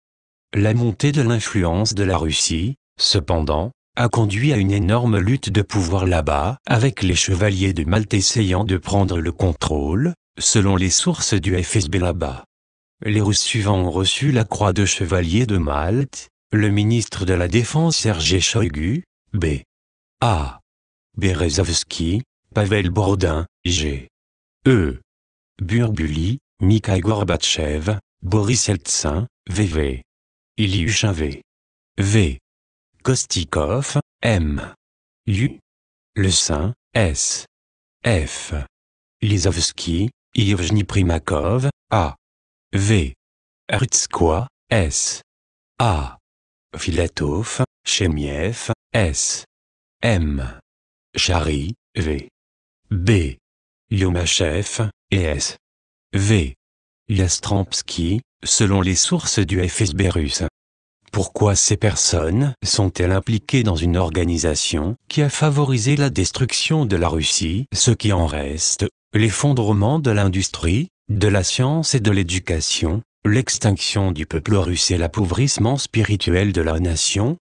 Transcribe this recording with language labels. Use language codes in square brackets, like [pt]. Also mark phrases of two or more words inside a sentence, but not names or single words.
[fr] La montée de l'influence de la Russie, cependant, a conduit à une énorme lutte de pouvoir là-bas, avec les chevaliers de Malte essayant de prendre le contrôle, selon les sources du FSB là-bas. Les Russes suivants ont reçu la croix de chevalier de Malte, le ministre de la Défense Sergei Shoigu, B.A. Berezovski, Pavel Borodin, G.E. Burbuli, Mikhail Gorbatchev, Boris Eltsine, V.V. Ilyushin V. Kostikov, M. U. Le Saint, S. F. Lizovski, Yevgeny Primakov, A. V. Rutskoy, S. A. Filatov, Chemiev, S. M. Chary, V. B. Yomachev, et S. V. Yastrampsky, selon les sources du FSB russe. Pourquoi ces personnes sont-elles impliquées dans une organisation qui a favorisé la destruction de la Russie, ce qui en reste, l'effondrement de l'industrie, de la science et de l'éducation, l'extinction du peuple russe et l'appauvrissement spirituel de la nation?